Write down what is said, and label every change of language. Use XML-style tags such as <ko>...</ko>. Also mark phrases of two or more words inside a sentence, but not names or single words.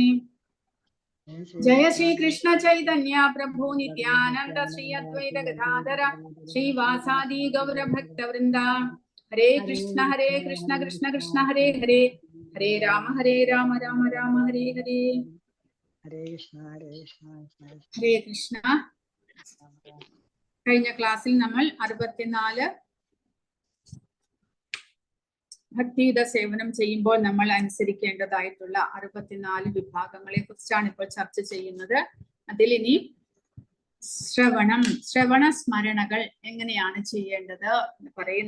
<sa>जय श्री कृष्ण चैतन्य प्रभु नित्यानन्द श्री अद्वैत गदाधर श्री वासादि गौर भक्त वृन्द. हरे कृष्ण कृष्ण कृष्ण हरे हरे हरे राम राम राम हरे हरे. हरे कृष्ण हरे कृष्ण.</sa> <ml>കഴിഞ്ഞ ക്ലാസ്സിൽ നമ്മൾ 64 ഭക്തിയുത സേവനം ചെയ്യുമ്പോൾ നമ്മൾ അനുസരിക്കേണ്ടതായിട്ടുള്ള 64 വിഭാഗങ്ങളെ കുറിച്ചാണ് ഇപ്പോൾ ചർച്ച ചെയ്യുന്നത്. അതിൽ ഇനി ശ്രവണ സ്മരണകൾ എങ്ങനെയാണ് ചെയ്യേണ്ടത് എന്ന് പറയുന്നു.</ml>